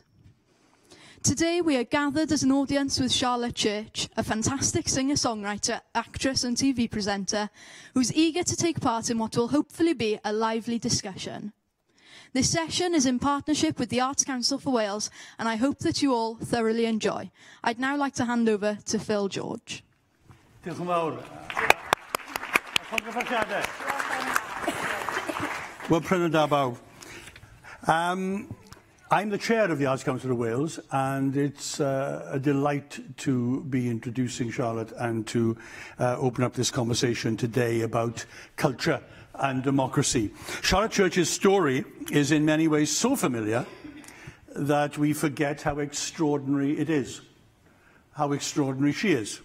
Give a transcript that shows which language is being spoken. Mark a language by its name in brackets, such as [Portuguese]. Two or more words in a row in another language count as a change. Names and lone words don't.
[English] Today we are gathered as an audience with Charlotte Church, a fantastic singer-songwriter, actress and TV presenter who's eager to take part in what will hopefully be a lively discussion. This session is in partnership with the Arts Council for Wales, and I hope that you all thoroughly enjoy. I'd now like to hand over to Phil George. [Welsh] Diolch yn fawr. Wel, prynu da bawb. [English] I'm the chair of the Arts Council of Wales, and it's a delight to be introducing Charlotte and to open up this conversation today about culture and democracy. Charlotte Church's story is in many ways so familiar that we forget how extraordinary it is, how extraordinary she is.